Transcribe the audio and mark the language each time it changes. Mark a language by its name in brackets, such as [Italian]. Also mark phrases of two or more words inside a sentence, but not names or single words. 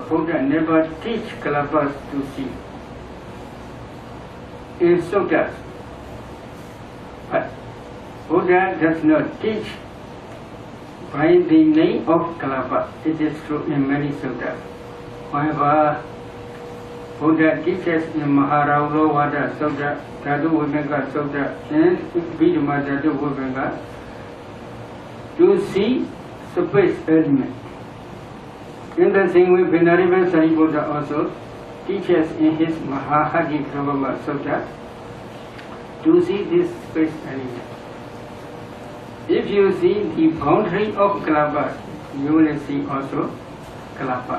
[English] Buddha never teach kalapas to see. In suttas, but Buddha does not teach by the name of kalapa. It is true in many suttas. However, Buddha teaches in Maharaulo Vada Sutta, Dhatu Vibhanga Sutta, and Viduma Dhatu Vibhanga to see space element. In the same way, Venerable Sariputta also teaches in his Mahahadikrama Sutta to see this space element. If you see the boundary of kalapas, you will see also kalapa.